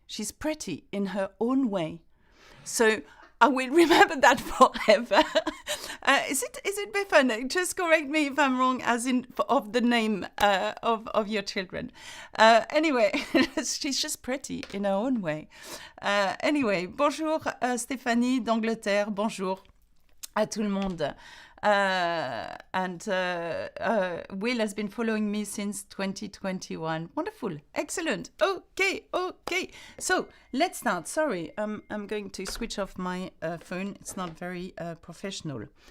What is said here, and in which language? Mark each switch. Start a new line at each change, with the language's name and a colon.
English: She's pretty in her own way. So I will remember that forever. Is it Bethan? Just correct me if I'm wrong, as in of the name of your children. Anyway, she's just pretty in her own way. Anyway,
French: bonjour Stéphanie d'Angleterre. Bonjour à tout le monde.
English: And Will has been following me since 2021. Wonderful. Excellent. Okay. So let's start. Sorry, I'm going to switch off my phone. It's not very professional.